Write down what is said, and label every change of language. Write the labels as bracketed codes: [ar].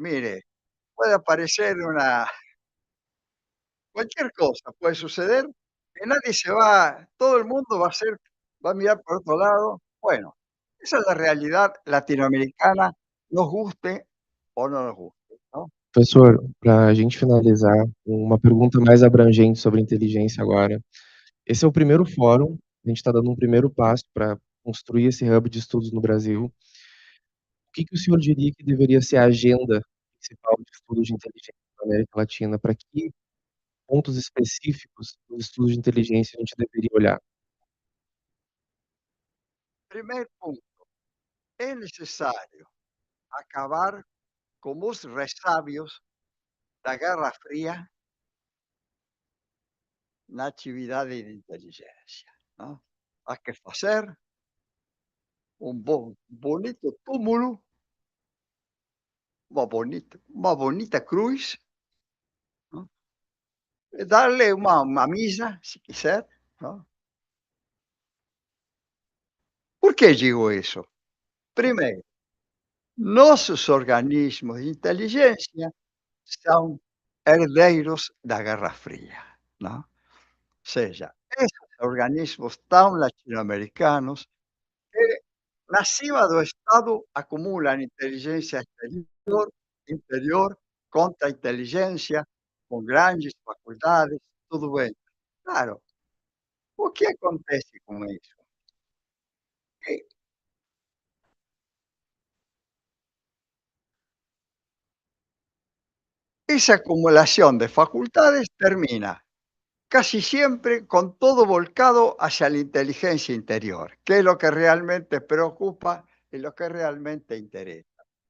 [es] Mire, puede aparecer cualquier cosa puede suceder, que nadie todo el mundo va a mirar por otro lado. Bueno, esa es la realidad latinoamericana, nos guste o no nos guste, ¿no? [pt] Professor, para a gente finalizar, uma pergunta mais abrangente sobre inteligência agora. Esse é o primeiro fórum, a gente está dando um primeiro passo para construir esse hub de estudos no Brasil. O que que o senhor diria que deveria ser a agenda principal de estudos de inteligência na América Latina? Para que pontos específicos dos estudos de inteligência a gente deveria olhar? [es] Primer punto, es necesario acabar con los resabios [pt] da Guerra Fría na atividade de inteligência, [es] ¿no? [pt] Há que fazer bonito túmulo, uma bonita cruz, ¿no? [es] Darle uma misa, si quiser, ¿no? ¿Por qué digo eso? Primero, [pt] nossos organismos de inteligência são herdeiros da Guerra Fria, não? Ou seja, esses organismos tão latino-americanos que Na cima do Estado acumulam inteligência interior, contra-inteligência, com grandes faculdades, tudo bem. Claro, o que acontece com isso? [es] Que esa acumulación de facultades termina casi siempre con todo volcado hacia la inteligencia interior, que es lo que realmente preocupa y lo que realmente interesa.